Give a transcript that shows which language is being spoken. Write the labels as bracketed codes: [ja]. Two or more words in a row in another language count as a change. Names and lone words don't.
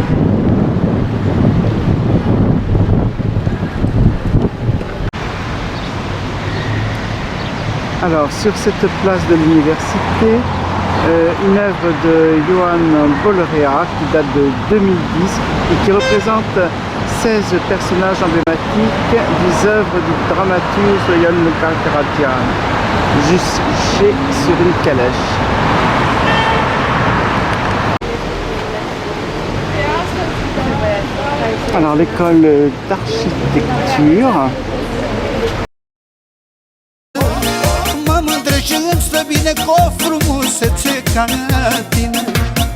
[fr] Alors sur cette place de l'université, une œuvre de Johann Bollrea qui date de 2010 et qui représente 16 personnages emblématiques des œuvres du dramaturge Jan Karatian, juchés sur une calèche. Alors l'école d'architecture. [ro] Mă mândresc și îmi stă bine cu o frumusețe ca tine.